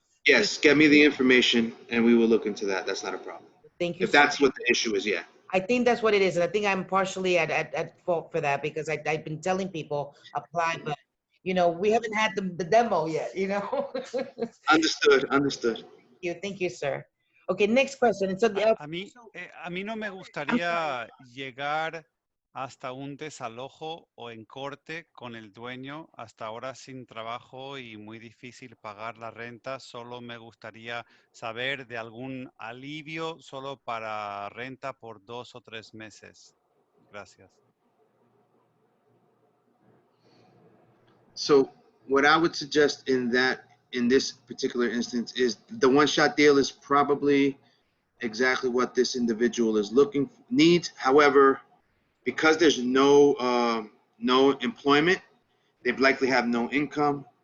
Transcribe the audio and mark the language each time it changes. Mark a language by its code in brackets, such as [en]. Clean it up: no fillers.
[en] Yes, get me the information and we will look into that. That's not a problem. Thank you. If that's what the issue is, yeah. I think that's what it is. And I think I'm partially at fault for that, because I've been telling people apply, but we haven't had the demo yet, Understood. Thank you, sir. Okay, next question. And so [es] A mí no me gustaría llegar hasta un desalojo o en corte con el dueño, hasta ahora sin trabajo y muy difícil pagar la renta. Solo me gustaría saber de algún alivio solo para renta por 2 o 3 meses. Gracias. [en] So what I would suggest in this particular instance is the one-shot deal is probably exactly what this individual is needs. However, because there's no employment, they likely have no income.